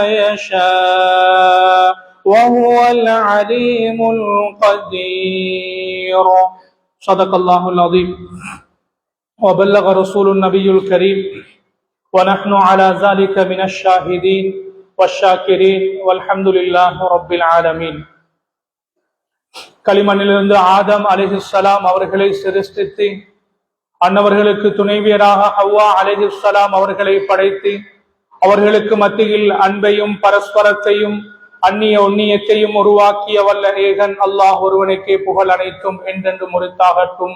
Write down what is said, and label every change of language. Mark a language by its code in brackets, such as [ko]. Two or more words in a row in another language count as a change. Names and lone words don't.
[ar] يشاء وهو العليم القدير صدق الله العظيم وبلغ رسول النبي الكريم ونحن على ذلك من الشاهدين والشاكرين والحمد لله رب العالمين. [ta] களிமண்ணிலிருந்து ஆதம் அலைஹிஸ்ஸலாம் அவர்களை சிருஷ்டித்து அன்னவர்களுக்கு துணைவியராக ஹவ்வா அலைஹிஸ்ஸலாம் அவர்களை படைத்து அவர்களுக்கு மத்தியில் அன்பையும் பரஸ்பரத்தையும் அந்நிய ஒன்னியத்தையும் உருவாக்கிய வல்ல ஏகன் அல்லாஹ் ஒருவனுக்கே புகழ் அனைத்தும் என்றென்று முறித்தாகட்டும்.